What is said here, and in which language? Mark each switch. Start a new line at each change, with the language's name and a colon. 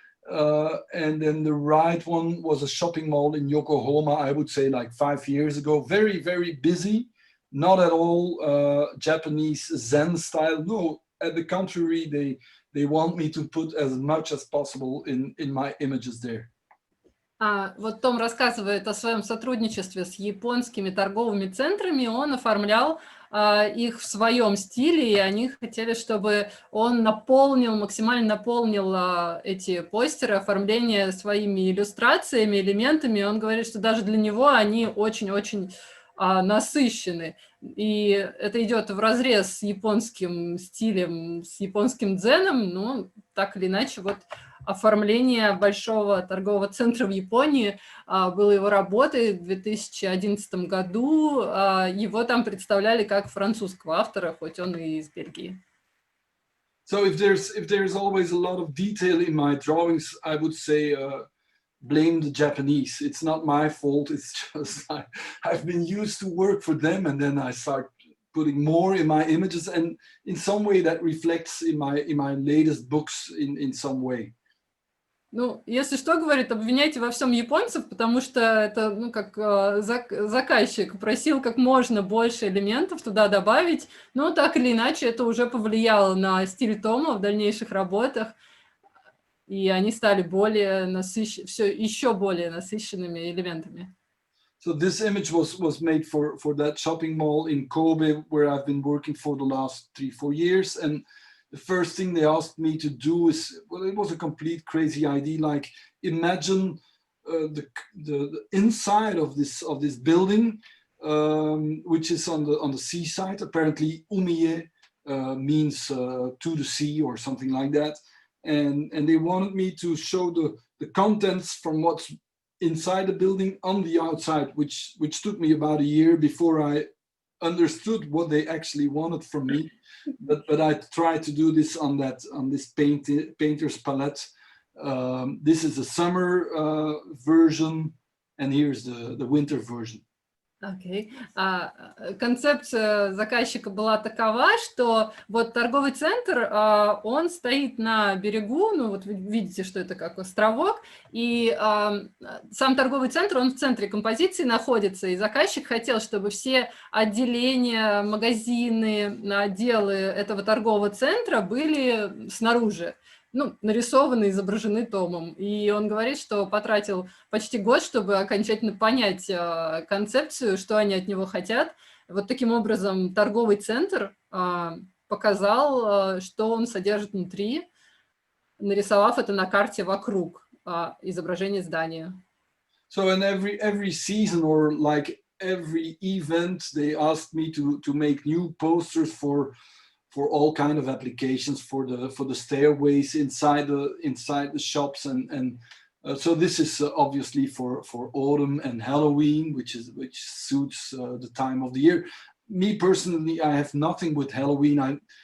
English: And then the right one was a shopping mall in Yokohama, I would say like 5 years ago. Very, very busy. Not at all Japanese Zen style. No, at the contrary, they want me to put as much as possible in my images there.
Russian: Вот Том рассказывает о своем сотрудничестве с японскими торговыми центрами. Он оформлял их в своем стиле, и они хотели, чтобы он максимально наполнил эти постеры, оформление своими иллюстрациями, элементами. Он говорит, что даже для него они очень-очень насыщены. И это идет вразрез с японским стилем, с японским дзеном, но так или иначе, вот оформление большого торгового центра в Японии было его работой в 2011 году. Его там представляли как французского автора, хоть он и из Бельгии.
English: So if there's always a lot of detail in my drawings, I would say blame the Japanese. It's not my fault. It's just I've been used to work for them, and then I start putting more in my images, and in some way that reflects in my latest books in some way.
Russian: Ну, если что, говорит, обвиняйте во всем японцев, потому что это, ну, как заказчик просил как можно больше элементов туда добавить, но так или иначе это уже повлияло на стиль Тома в дальнейших работах, и они стали еще более насыщенными элементами.
English: So this image was made for that shopping mall in Kobe, where I've been working for the last 3-4 years, and the first thing they asked me to do is, well, it was a complete crazy idea. Like, imagine the inside of this building, which is on the seaside. Apparently, umiye means to the sea or something like that. And they wanted me to show the contents from what's inside the building on the outside, which took me about a year before I understood what they actually wanted from me. But I tried to do this on this painter's palette. This is the summer version, and here's the winter version.
Russian: Окей. Концепция заказчика была такова, что вот торговый центр, он стоит на берегу, ну вот вы видите, что это как островок, и сам торговый центр, он в центре композиции находится, и заказчик хотел, чтобы все отделения, магазины, отделы этого торгового центра были снаружи. Ну, нарисованы, изображены Томом. И он говорит, что потратил почти год, чтобы окончательно понять концепцию, что они от него хотят. Вот таким образом торговый центр показал, что он содержит внутри, нарисовав это на карте вокруг изображения здания.
English: So in every season or like every event, they asked me to make new posters for all kind of applications, for the stairways inside the shops, and so this is obviously for autumn and Halloween, which suits the time of the year. Me personally, I have nothing with Halloween.